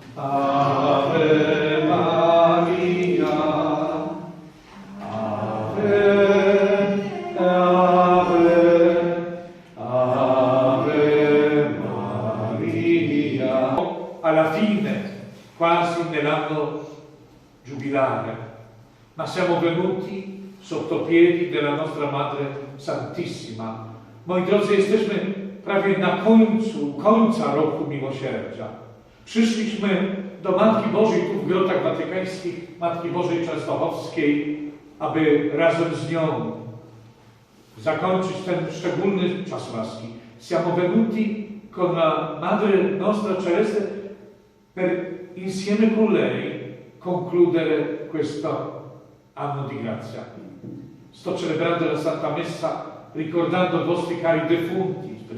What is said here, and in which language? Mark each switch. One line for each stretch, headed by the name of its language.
Latin: Ave Maria, Ave, Ave, Ave Maria.
Italian: Alla fine, quasi nell'anno giubilare, ma siamo venuti sotto piedi della nostra Madre Santissima.
Polish: Moi drodzy, jesteśmy prawie na końca roku miłosierdzia. Przyszliśmy do Matki Bożej tu w Grotach Watykańskich, Matki Bożej Częstochowskiej, aby razem z nią zakończyć ten szczególny czas łaski.
Italian: Siamo venuti con la Madre Nostra Celeste per insieme con lei concludere questo anno di grazia. Sto celebrando la Santa Messa ricordando i vostri cari defunti.